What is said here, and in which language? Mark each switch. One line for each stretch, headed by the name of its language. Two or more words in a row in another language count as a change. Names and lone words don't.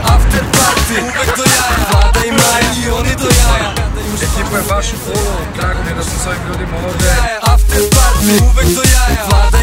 English: After party,
Serbian: uvek do jaja. Vlada i Maja i oni do jaja. Ekipa je baš u polu, drago mi je da sam s ovim ljudima ovdje.
English: After party,
Serbian: uvek do jaja.